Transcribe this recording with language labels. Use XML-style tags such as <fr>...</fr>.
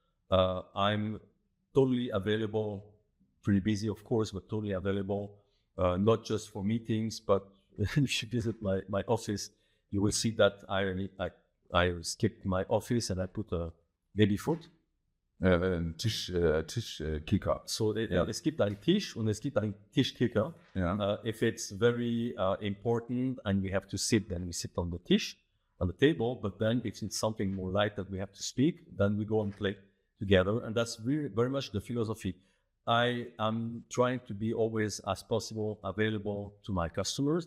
<en>I'm totally available, pretty busy, of course, but totally available, not just for meetings, but if you visit my office, you will see that I skipped my office and I put a baby foot.</en> <de>Tischkicker. So es gibt einen Tisch und es gibt einen Tischkicker.</de> <en>Yeah. If it's very important and we have to sit, then we sit on the Tisch, on the table. But then if it's something more light that we have to speak, then we go and play together. And that's really very much the philosophy. I am trying to be always as possible available to my customers.</en>